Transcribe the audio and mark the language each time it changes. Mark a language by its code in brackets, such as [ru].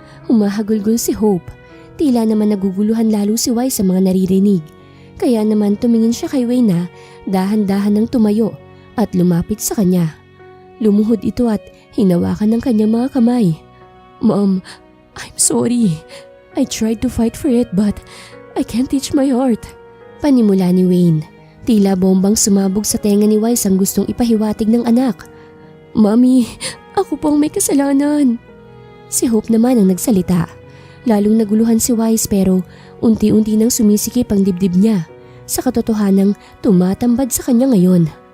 [tl] Humahagulgol si Hope. Tila naman naguguluhan lalo si Wise sa mga naririnig. Kaya naman tumingin siya kay Wayne na dahan-dahan nang tumayo at lumapit sa kanya. Lumuhod ito at hinawakan ng kanyang mga kamay. [en] Mom, I'm sorry. I tried to fight for it but I can't teach my heart. [tl] Panimula ni Wayne. Tila bombang sumabog sa tenga ni Wise ang gustong ipahiwatig ng anak. Mommy, ako po ang may kasalanan. Si Hope naman ang nagsalita. Lalong naguluhan si Wise pero unti-unti nang sumisikip ang dibdib niya sa katotohanang tumatambad sa kanya ngayon.